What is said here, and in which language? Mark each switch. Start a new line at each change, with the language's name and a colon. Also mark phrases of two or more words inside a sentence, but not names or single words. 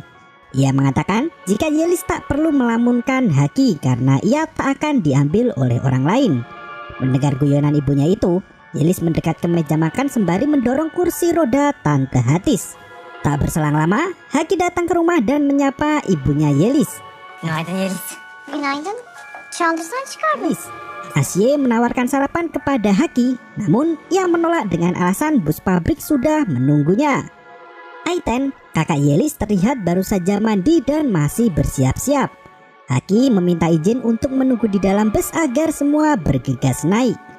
Indonesian: Ia mengatakan jika Yelis tak perlu melamunkan Haki karena ia tak akan diambil oleh orang lain. Mendengar guyonan ibunya itu, Yelis mendekat ke meja makan sembari mendorong kursi roda Tante Hatis. Tak berselang lama, Haki datang ke rumah dan menyapa ibunya Yelis.
Turkish: Günaydın Yelis. Günaydın. Çaldırsan çıkardın.
Indonesian: Asye menawarkan sarapan kepada Haki, namun ia menolak dengan alasan bus pabrik sudah menunggunya. Aiten, kakak Yelis, terlihat baru saja mandi dan masih bersiap-siap. Haki meminta izin untuk menunggu di dalam bus agar semua bergegas naik.